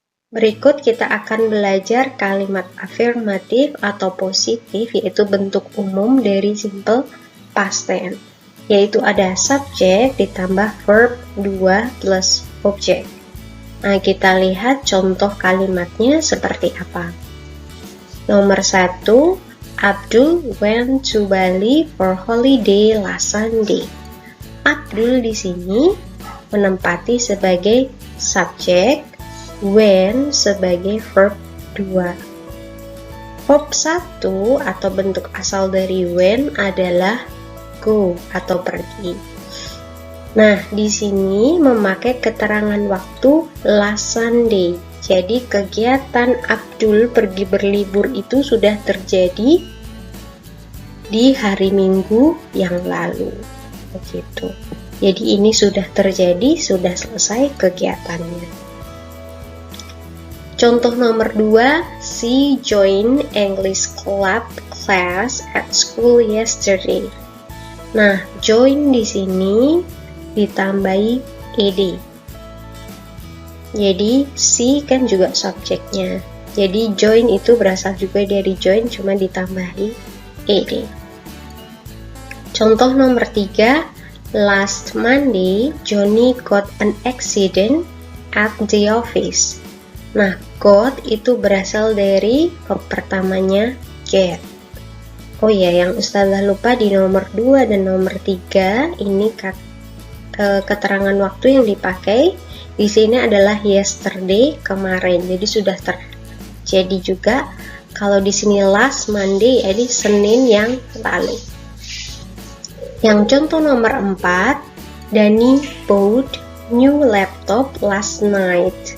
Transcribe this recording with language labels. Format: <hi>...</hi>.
<id>Berikut kita akan belajar kalimat afirmatif atau positif, yaitu bentuk umum dari simple past tense, yaitu ada subjek ditambah verb 2 plus objek. Nah, kita lihat contoh kalimatnya seperti apa. Nomor 1,</id> <en>Abdul went to Bali for holiday last Sunday.</en> <id>Abdul di sini menempati sebagai subjek, when sebagai verb 2. Verb 1 atau bentuk asal dari when adalah go atau pergi. Nah, di sini memakai keterangan waktu last Sunday. Jadi kegiatan Abdul pergi berlibur itu sudah terjadi di hari Minggu yang lalu. Begitu. Jadi ini sudah terjadi, sudah selesai kegiatannya. Contoh nomor 2,</id> <en>she joined English club class at school yesterday.</en> <id>Nah, join di sini ditambahi ed. Jadi she kan juga subjeknya. Jadi join itu berasal juga dari join, cuma ditambahi ed. Contoh nomor 3,</id> <en>last Monday Johnny got an accident at the office.</en> <id>Nah, got itu berasal dari verb pertamanya get. Oh ya, yang Ustazah lupa di nomor 2 dan nomor 3 ini keterangan waktu yang dipakai di sini adalah yesterday, kemarin. Jadi sudah terjadi juga. Kalau di sini last Monday, jadi Senin yang lalu. Yang contoh nomor 4,</id> <en>Danny bought new laptop last night.</en>